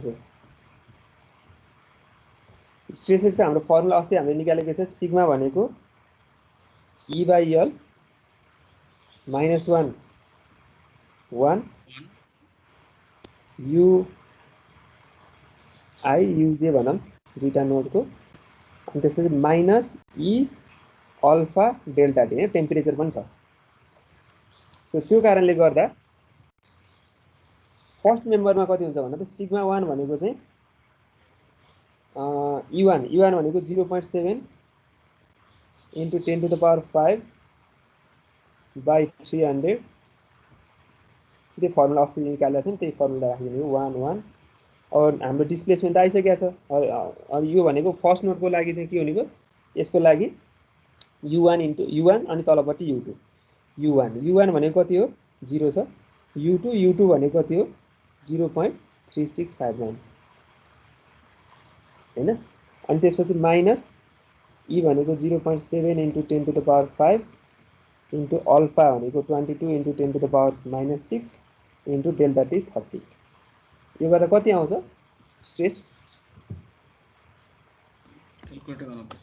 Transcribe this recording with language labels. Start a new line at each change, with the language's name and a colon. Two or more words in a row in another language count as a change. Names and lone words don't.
Nepali: स्ट्रेसेसको हाम्रो फर्मुला अस्ति हामीले निकालेको छ सिग्मा भनेको E/L -1 UJ भनौं दुईटा नोडको अनि त्यसपछि
English: minus E alpha delta T temperature
Nepali: पनि छ सो त्यो कारणले गर्दा फर्स्ट मेम्बरमा कति हुन्छ भन्दा त सिग्मा 1 भनेको चाहिँ E1 भनेको
English: 0.7 into 10 to the power 5 by 300
Nepali: त्यो फर्मुला अस्ति निकालेको थियौं त्यही फर्मुला राखिदिनु 1 1 और हाम्रो डिस्प्लेसमेन्ट आइसकेको छ अब यो भनेको फर्स्ट नोडको लागि चाहिँ के हुने भयो यसको लागि
English: u1 into u1
Nepali: अनि तलपट्टि u2 u1 भनेको कति हो 0 छ u2 भनेको कति हो 0.3659 हैन अनि त्यसपछि माइनस E भनेको
English: 0.7 into 10 to the power 5 into
Nepali: अल्फा भनेको
English: 22 into 10 to the power -6 into delta t 30
Nepali: यो गर्दा कति आउँछ स्ट्रेस क्याल्कुलेट गर्नुपर्छ